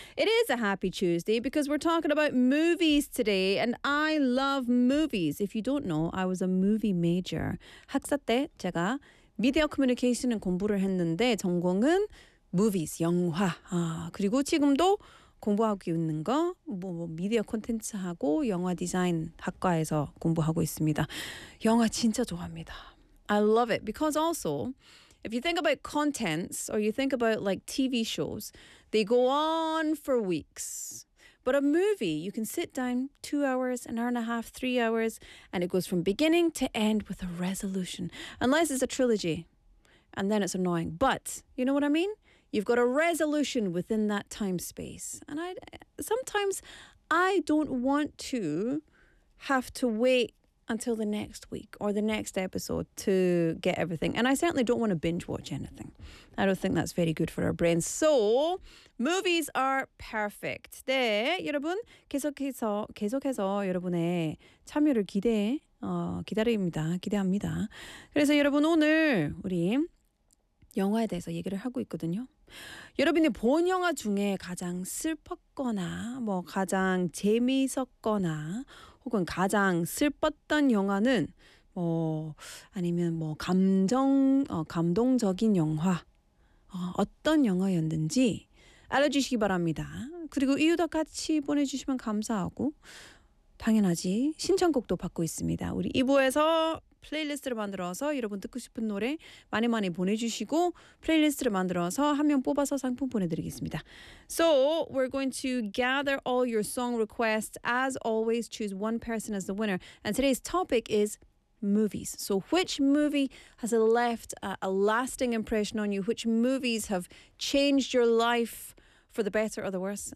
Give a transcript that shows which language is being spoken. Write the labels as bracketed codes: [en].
[en] It is a happy Tuesday because we're talking about movies today and I love movies. If you don't know, I was a movie major. [ko] 학사 때 제가 미디어 커뮤니케이션을 공부를 했는데 전공은 movies, 영화. 아, 그리고 지금도 공부하고 있는 거, 뭐 미디어 콘텐츠하고 영화 디자인 학과에서 공부하고 있습니다. 영화 진짜 좋아합니다. [en] I love it because also, if you think about contents or you think about like TV shows, they go on for weeks. But a movie, you can sit down 2 hours, an hour and a half, 3 hours, and it goes from beginning to end with a resolution. Unless it's a trilogy, and then it's annoying. But, you know what I mean? You've got a resolution within that time space. And I sometimes don't want to have to wait until the next week or the next episode to get everything. And I certainly don't want to binge watch anything. I don't think that's very good for our brains. So, movies are perfect. [ko] 네, 여러분, 계속해서 여러분의 참여를 기대해. 기다립니다. 기대합니다. 그래서 여러분 오늘 우리 영화에 대해서 얘기를 하고 있거든요. 여러분이 본 영화 중에 가장 슬펐거나 뭐 가장 재미있었거나 혹은 가장 슬펐던 영화는 뭐 아니면 뭐 감동적인 영화 어떤 영화였는지 알려주시기 바랍니다. 그리고 이유도 같이 보내주시면 감사하고 당연하지 신청곡도 받고 있습니다. 우리 2부에서 플레이리스트를 만들어서 여러분 듣고 싶은 노래 많이 많이 보내주시고 플레이리스트를 만들어서 한 명 뽑아서 상품 보내드리겠습니다. [en] So we're going to gather all your song requests. As always, choose one person as the winner. And today's topic is movies. So which movie has left a lasting impression on you? Which movies have changed your life for the better or the worse?